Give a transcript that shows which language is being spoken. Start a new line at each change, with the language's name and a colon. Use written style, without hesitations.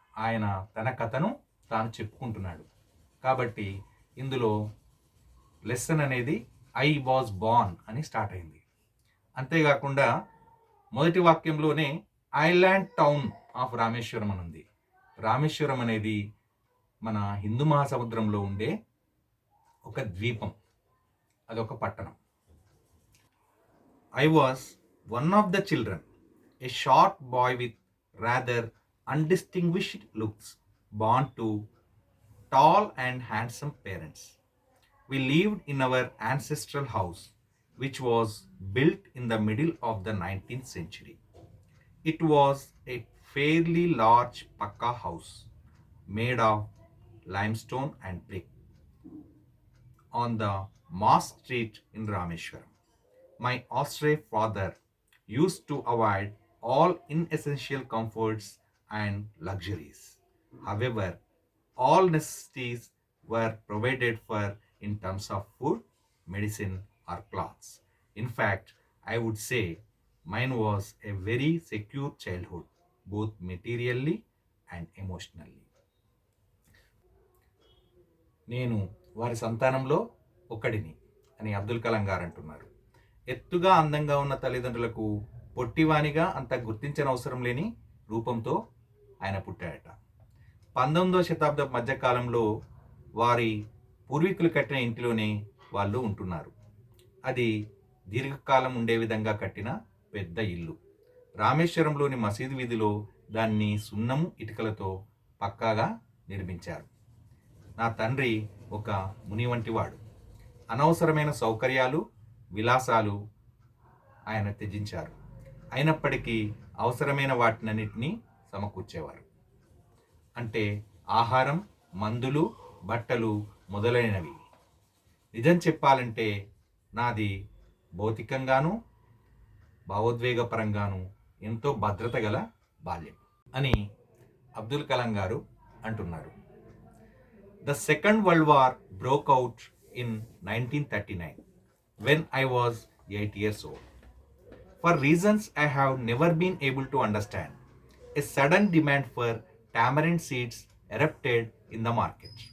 Telugu: ఆయన తన కథను తాను చెప్పుకుంటున్నాడు. కాబట్టి ఇందులో లెసన్ అనేది
English: I was born
Telugu: అని స్టార్ట్ అయింది. అంతేకాకుండా మొదటి వాక్యంలోనే
English: island town of Rameswaram
Telugu: అని ఉంది. రామేశ్వరం అనేది మన హిందూ మహాసముద్రంలో ఉండే ఒక ద్వీపం, అదొక పట్టణం.
English: I was one of the children, a short boy with rather undistinguished looks, born to tall and handsome parents. We lived in our ancestral house, which was built in the middle of the 19th century. It was a fairly large pakka house made of limestone and brick on the Mosque Street in Rameshwaram. My austere father used to avoid all inessential comforts and luxuries. However, all necessities were provided for in terms of food, medicine, or clothes. In fact, I would say mine was a very secure childhood, both materially and emotionally.
Telugu: నేను వారి సంతానంలో ఒకడిని అని అబ్దుల్ కలాం గారు అంటున్నారు. ఎత్తుగా అందంగా ఉన్న తల్లిదండ్రులకు పొట్టివానిగా అంత గుర్తించనవసరం లేని రూపంతో ఆయన పుట్టాడట. 19వ శతాబ్దం మధ్యకాలంలో వారి పూర్వీకులు కట్టిన ఇంటిలోనే వాళ్ళు ఉంటున్నారు. అది దీర్ఘకాలం ఉండే విధంగా కట్టిన పెద్ద ఇల్లు. రామేశ్వరంలోని మసీదు వీధిలో దాన్ని సున్నము ఇటుకలతో పక్కాగా నిర్మించారు. నా తండ్రి ఒక ముని వంటివాడు. అనవసరమైన సౌకర్యాలు, విలాసాలు ఆయన త్యజించారు. అయినప్పటికీ అవసరమైన వాటినన్నిటినీ సమకూర్చేవారు. అంటే ఆహారం, మందులు, బట్టలు మొదలైనవి. నిజం చెప్పాలంటే నాది భౌతికంగాను భావోద్వేగపరంగాను ఎంతో భద్రత గల బాల్యం అని అబ్దుల్ కలాం గారు అంటున్నారు.
English: The second world war broke out in 1939 when I was 8 years old. For reasons I have never been able to understand, a sudden demand for tamarind seeds erupted in the market.